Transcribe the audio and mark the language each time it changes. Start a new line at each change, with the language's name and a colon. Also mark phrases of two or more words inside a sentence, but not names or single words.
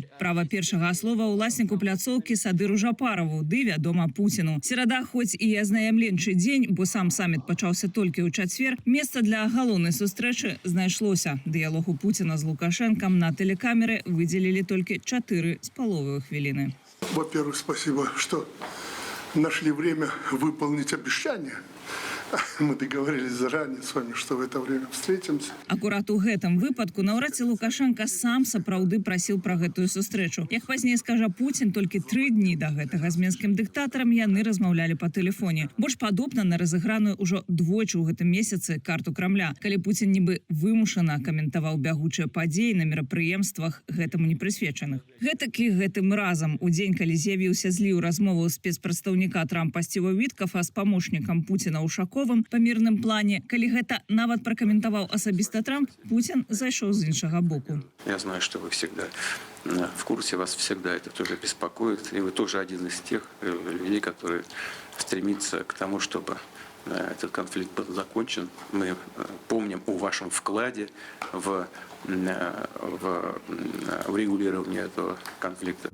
Belarusian: Права першага слова ўласніку пляцоўкі Садыру Жапарову, ды, вядома, Пуціну. Серада хоць і азнаямленчы дзень, бо сам саміт пачаўся толькі ў чацвер, месца для галоўнай сустрэчы знайшлося. Дыялогу Пуціна з Лукашэнкам на тэлекамеры выдзелілі толькі 4,5 хвіліны.
Russian: Во-первых, спасибо, что нашли время выполнить обещание. Мы договорились заранее с вами, что в это время встретимся.
Belarusian: Акурат у гэтым выпадку наўрад ці Лукашенко сам сапраўды прасіў пра гэтую сустрэчу. Як пазней скажа Пуцін, толькі 3 дні да гэтага з мінскім дыктатарам яны размаўлялі па тэлефоне. Больш падобна на разыграную ўжо двойчы ў гэтым месяцы карту Крамля, калі Пуцін нібы вымушана каментаваў бягучыя падзеі на мерапрыемствах гэтаму не прысвечаных. Гэтакі гэтым разам у дзень, калі з'явіўся зліў размову спецпрадстаўніка Трампа Сціва Віткафа з памочнікам Пуціна Ушаковым па мірным плане, калі гэта нават пракаментаваў асабіста Трамп, Путин зайшоў з іншага боку.
Russian: Я знаю, что вы всегда в курсе, вас всегда это тоже беспокоит. И вы тоже один из тех людей, которые стремится к тому, чтобы этот конфликт был закончен. Мы помним о вашем вкладе в урегулирование этого конфликта.